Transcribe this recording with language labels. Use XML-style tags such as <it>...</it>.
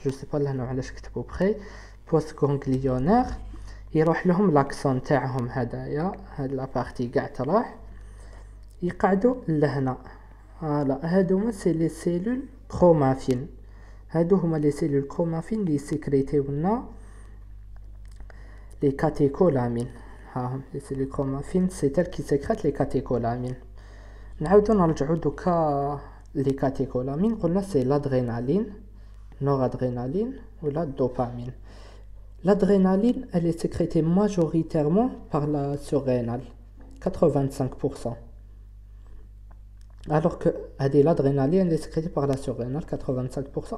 <fr>Je sais pas</fr> <ar>لهنا علاش كتبوا بخي postganglionnaires. يروح لهم l'axone تاعهم هدايا هاد لا بارتي قاع تروح يقعدوا لهنا. هادوما سي لي سيلول كرومافين. هادو هما لي سيلول كرومافين اللي سيكريتيو لنا les catécholamines.</ar> <fr>Les cellules chromaffines, c'est elles qui sécrètent les catécholamines.</fr> <ar>نعاودو نرجعو دوكا les catécholamines. قلنا</ar> <fr>c'est l'adrénaline, noradrénaline ou la dopamine. L'adrénaline, elle est sécrétée majoritairement par la surrénale, 85%. Alors que l'adrénaline, elle est sécrétée par la surrénale, 85%.</fr>